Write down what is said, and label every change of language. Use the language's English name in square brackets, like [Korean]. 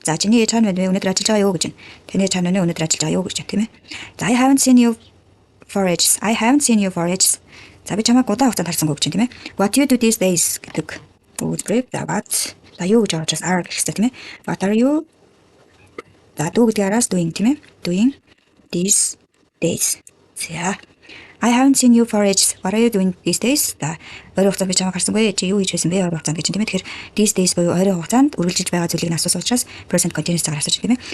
[Mongolian] За чиний ээж хаана байна вэ? Өнөөдөр ажиллаж байгаа юу гэж байна. Таны ээж хаана байна вэ? Өнөөдөр ажиллаж байгаа юу гэж байна тийм ээ. [English] За I haven't seen you for ages. I haven't seen you for ages. [Mongolian] За би чамайг удаан хугацаанд харсангүй гэж байна тийм ээ. [English] What you do these days [Mongolian] гэдэг өгүүлбэр. [English] За what. [Mongolian] За юу гэж байгаа учраас are гэх хэрэгтэй тийм ээ. [English] What are you? [Mongolian] За do гэдэг араас doing тийм ээ. [English] Doing these days. За I haven't seen you for ages. What are you doing these days? [Mongolian] За ойрын хугацаанд би чамайг харсангүй. Чи юу хийж байсан бэ ойрын хугацаанд гэж байна тийм ээ. Тэгэхээр [English] these days [Mongolian] буюу ойрын хугацаанд үргэлжилж байгаа зүйлийг нь асуусан учраас present continuous цагаар асууж тийм ээ.